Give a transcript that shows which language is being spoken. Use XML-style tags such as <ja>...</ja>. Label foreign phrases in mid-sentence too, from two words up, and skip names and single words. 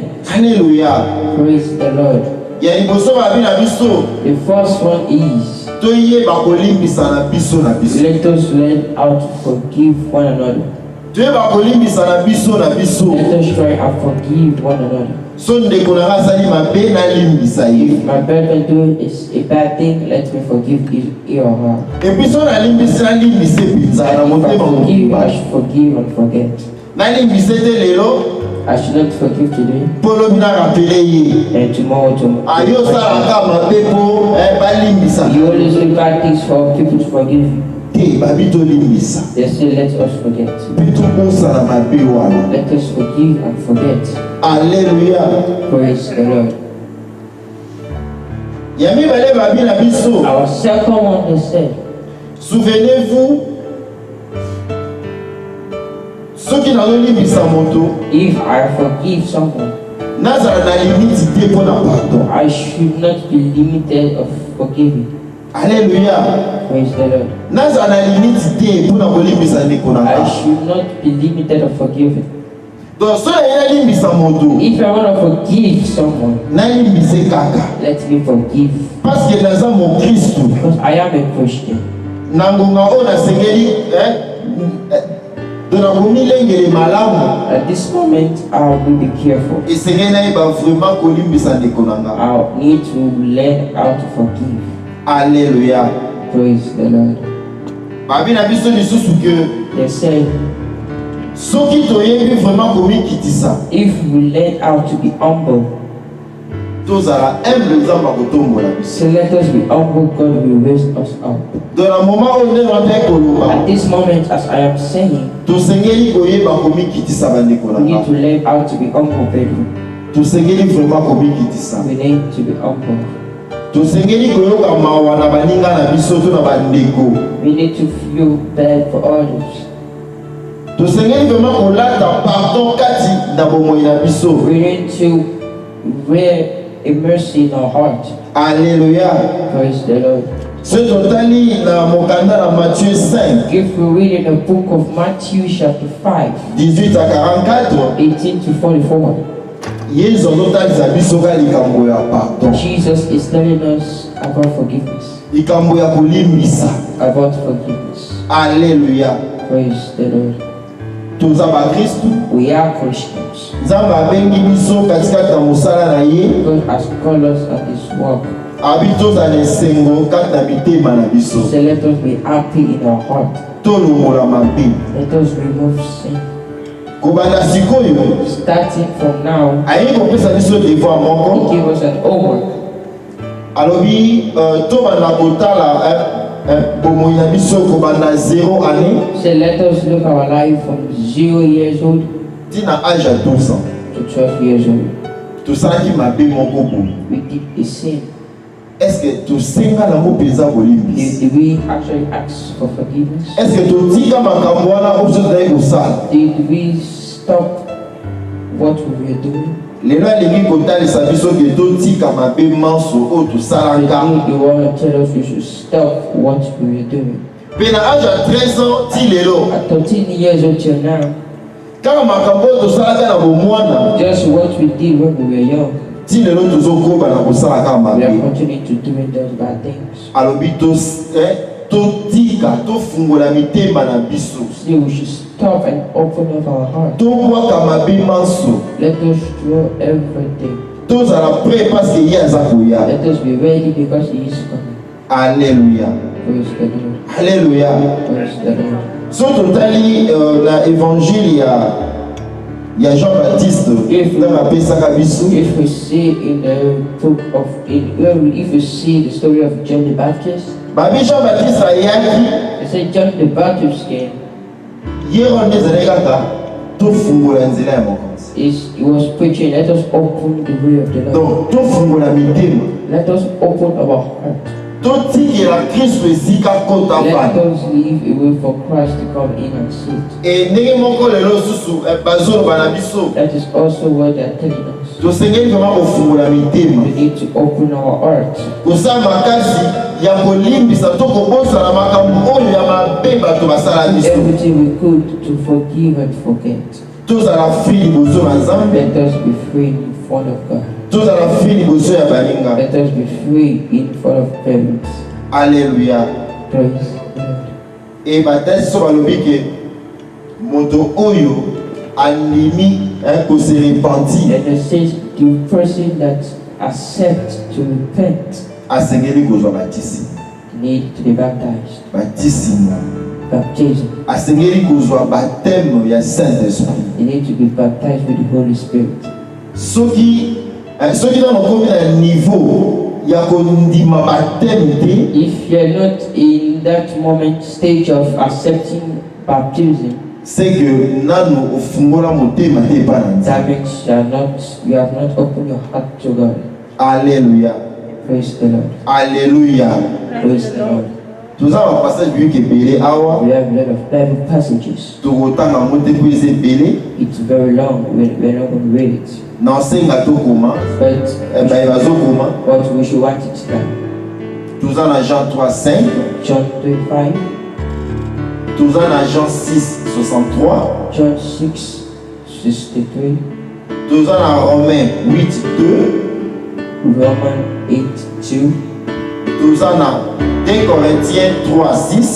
<ln>Alléluia.</ln> <en>Praise the Lord.</en> <ln>Ya liboso babi na biso</ln> <en>The first one is,</en> <ln>toyeba kolimbisa na biso na biso.</ln> <en>let us learn how to forgive one another.</en> <ln>toyeba kolimbisa na biso na biso.</ln> <en>Let us try and forgive one another.</en> <ln>So ndeko na nga asali mabe nalimbisa ye.</ln> <en>If my brother do is a bad thing, let me forgive he or her.</en> <ln>epuis so nalimbisi nalimbise mpenza na</ln> <en>If I</en> <ln>motema</ln> <en>forgive, I</en> <ln>mobimba.</ln> <en>should forgive and forget.</en> <ln>Nalimbise te lelo</ln> <en>I should not forgive today</en> <ln>mpo lobi narapele ye.</ln> <en>and tomorrow to</en> <ln>Ayo osalaka mabe mpo balimbisa</ln> <en>You always do bad things for people to forgive you.</en> <ln>te babi tolimbisa</ln> <en>They say let us forget.</en> <ln>mpe tokosala mabe wana.</ln> <en>Let us forgive and forget.</en> <ln>Alleluya.</ln> <en>Praise the Lord.</en> <ln>Ya mibale babi na biso.</ln> <en>Our second one is said,</en> <fr>Souvenez-vous,</fr> <ln>soki nazolimbisa moto</ln> <en>if I forgive someone,</en> <ln>nazala na limite te mpo na pardon.</ln> <en>I should not be limited of forgiving.</en> <ln>Alleluya.</ln> <en>Praise the Lord.</en> <ln>Nazala na limite te mpo na kolimbisa ndeko na</ln> <en>I</en> <ln>nga.</ln> <en>should not be limited of forgiving.</en> <ln>Donc so nalimbisa moto</ln> <en>If I want to forgive someone,</en> <ln>nalimbise kaka</ln> <en>let me forgive.</en> <fr>parce que</fr> <ln>naza mokristu</ln> <en>Because I am a Christian.</en> <ln>na ngonga oyo nasengeli to nakomilengele malamu</ln> <en>At this moment, I will be careful.</en> <ln>esengeli nayeba vraiment kolimbisa ndeko na nga.</ln> <en>I need to learn how to forgive.</en> <ln>Alleluya.</ln> <en>Praise the Lord.</en> <ln>babi na biso lisusu ke</ln> <en>They say,</en> <ln>soki toyebi vraiment komikitisa</ln> <en>if we learn how to be humble,</en> <ln>tozala humble nzambe akotombola biso.</ln> <en>so let us be humble, God will raise us up.</en> <ln>Dans na moment oyo nde ngai koloba</ln> <en>At this moment, as I am saying,</en> <ln>tosengeli koyeba komikitisa bandeko na</ln> <en>we need</en> <ln>nga.</ln> <en>to learn how to be humble, people.</en> <ln>tosengeli vraiment komikitisa.</ln> <en>We need to be humble.</en> <ln>tosengeli koyoka mawa na baninga na biso to na bandeko.</ln> <en>We need to feel bad for others.</en> <ln>tosengeli vraiment kolata pardon kati na bomoi na biso.</ln> <en>We need to wear a mercy in our heart.</en> <ln>Alleluya.</ln> <en>Praise the Lord.</en> <ln>so totali na mokanda na Matthieu 5</ln> <en>If we read in the book of Matthew chapter 5,</en> <fr>18 à 44</fr> <en>18 to 44,</en> <ln>yesu azotalisa biso ka likambo ya pardon,</ln> <en>Jesus is telling us about forgiveness.</en> <ln>likambo ya kolimbisa.</ln> <en>About forgiveness.</en> <ln>Alleluya.</ln> <en>Praise the Lord.</en> <ln>toza bakristu,</ln> <en>We are Christians.</en> <ln>nzambe abengi biso katikati na mosala na ye.</ln> <en>God has called us at His work.</en> <ln>abi tozala esengo kati na mitema na biso.</ln> <en>So let us be happy in our heart.</en> <ln>tolongola mabe</ln> <en>Let us remove sin.</en> <ln>kobanda sikoyo</ln> <en>Starting from now,</en> <ln>aye kopesa biso devoir</ln> <en>He</en> <ln>moko.</ln> <en>gave us an homework.</en> <ln>alobi tobanda kotala bomoi na biso kobanda 0 année</ln> <en>So let us look our life from 0 years old</en> <ln>ntina age ya 12 ans.</ln> <en>to 12 years old.</en> <ln>tosalaki mabe moko boye.</ln> <en>We did a sin.</en> <fr>est-ce que</fr> <ln>tosenga nango mpenza kolimbisi?</ln> <en>Did we actually ask for forgiveness?</en> <fr>est-ce que</fr> <ln>totika makambo wana oyo biso tozali kosala?</ln> <en>Did we stop what we were doing?</en> <ln>lelo alingi kotalisa biso ke totika mabe manso oyo tosalaka.</ln> <en>Today they want to tell us we should stop what we were doing.</en> <ln>mpe na age ya 13 ans ti lelo</ln> <en>At 13 years old till now,</en> <ln>kaka makambo oyo tosalaka na bomwana</ln> <en>just what we did when we were young,</en> <ln>ti lelo tozokoba na kosala kaka</ln> <en>we are</en> <ln>mabe.</ln> <en>continuing to doing those bad things.</en> <ln>alobi totika tofungola mitema na biso</ln> <en>So we should stop and open up our heart.</en> <ln>tobwaka mabe manso</ln> <en>Let us throw everything.</en> <ln>tozala</ln> <fr>prêt parce que</fr> <ln>ye aza koya.</ln> <en>Let us be ready because He is coming.</en> <ln>Alléluia.</ln> <en>Praise the Lord.</en> <ln>Alléluia.</ln> <en>Praise the Lord.</en> <ln>so totali na évangile ya Jean-Baptiste ntango apesaka biso</ln> <en>If we see in the book of, if we see the story of John the Baptist,</en> <ln>babi Jean-Baptiste ayaki</ln> <en>they say John the Baptist came.</en> <ln>ye wana nde ezali kaka tofungola nzela ya mokonzi.</ln> <en>He was preaching, let us open the way of the Lord.</en> <ln>donc tofungola mitema</ln> <en>Let us open our heart.</en> <ln>totikela kristo esika kota</ln> <en>Let</en> <ln>vanda.</ln> <en>us leave a way for Christ to come in and sit.</en> <ln>e ndenge moko lelo susu bazoloba na biso</ln> <en>That is also what they are telling us.</en> <ln>tosengeli vraimen kofungola mitema,</ln> <en>We need to open our hearts.</en> <ln>kosala makasi ya kolimbisa to kobosana makambo oyo ya mabe bato basala biso.</ln> <en>Everything we could to forgive and forget.</en> <ln>tozala free liboso na nzambe,</ln> <en>Let us be free in front of God.</en> <ln>tozala free liboso ya baninga.</ln> <en>Let us be free in front of parents.</en> <ln>Alléluia.</ln> <en>Praise God.</en> <ln>e batasi so balobi ke moto oyo animi ko</ln> <fr>se repentir</fr> <en>And it says the person that accepts to repent</en> <ln>asengeli kozwa batisi</ln> <en>need to be baptized.</en> <ln>batisimo</ln> <en>Baptism.</en> <ln>asengeli kozwa baptême ya Saint-Esprit.</ln> <en>You need to be baptized with the Holy Spirit.</en> <ln>soki nano komi na niveau ya kondima baptême te</ln> <en>If you're not in that moment stage of accepting baptism,</en> <fr>c'est que</fr> <ln>nano ofungola motema te epai na</ln> <en>that</en> <ln>Nzambe.</ln> <en>means you have not opened your heart to God.</en> <ln>Alléluia.</ln> <en>Praise the Lord.</en> <ln>Alléluia.</ln> <en>Praise the Lord.</en> <ln>toza bapassage biblique ebele awa</ln> <en>We have a lot of Bible passages. tokotanga yango te mpo eza ebele It's very long. We're not going to read it.</en> <ln>na osenga tokoma</ln> <en>But</en> <ln>baye bazokoma</ln> <en>what we should want it done.</en> <ln>toza na Jean 3:5</ln> <en>John 3:5,</en> <ln>toza na Jean 6:63</ln> <en>John 6:63,</en> <ln>toza na Romains 8:2</ln> <en>Romans 8:2,</en> <ln>toza na 2 Corinthiens 3:6</ln>